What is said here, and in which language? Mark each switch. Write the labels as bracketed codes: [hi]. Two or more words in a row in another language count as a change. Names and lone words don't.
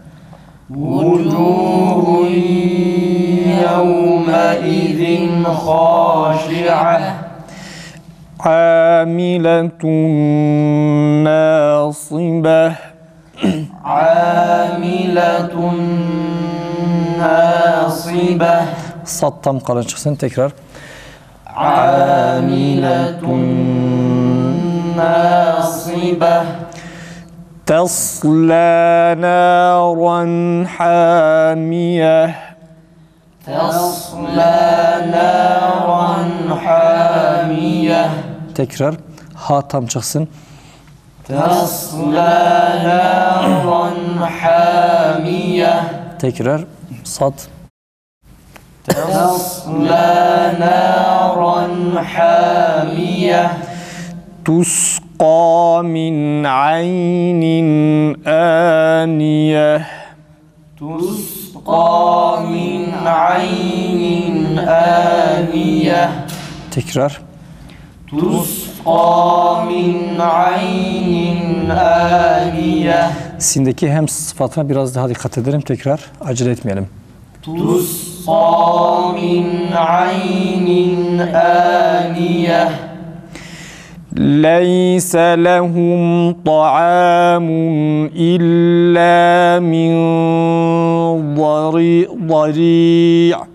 [ar] وجوه يومئذ خاشعة. عاملة ناصبة. عاملة ناصبة. [tr] Sat tam kalın çıksın tekrar. [ar] عاملة ناصبة. تصلى نارا حامية. تصلى نارا حامية. [tr] Tekrar. Ha tam çıksın. [ar] تصلى نارا حامية. [tr] Tekrar. Sat. [ar] تصلى نارا حامية. تسقى من عين آنية. تسقى من عين آنية. [tr] Tekrar. [ar] تسقى من عين آنية. [tr] Sindeki hem sıfatına biraz daha dikkat edelim. Tekrar. Acele etmeyelim. [ar] تسقى من عين آنية. ليس لهم طعام إلا من ضريع.